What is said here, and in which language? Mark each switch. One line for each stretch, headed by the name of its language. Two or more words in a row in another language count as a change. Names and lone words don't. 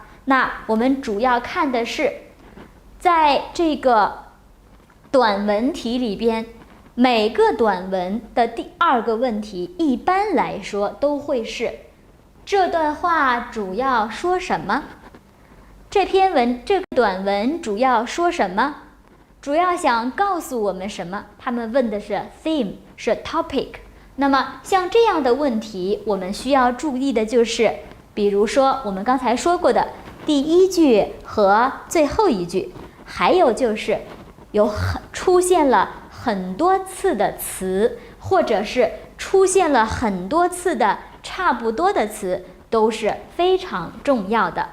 Chinese: 那我們主要看的是，在這個短文題裡邊，每個短文的第2個問題一般來說都會是這段話主要說什麼？這個短文主要說什麼？主要想告訴我們什麼？他們問的是 theme， 是 topic。那麼像這樣的問題，我們需要注意的就是，比如說我們剛才说過的第一句和最後一句，還有就是出现了很多次的词，或者是出现了很多次的差不多的词，都是非常重要的。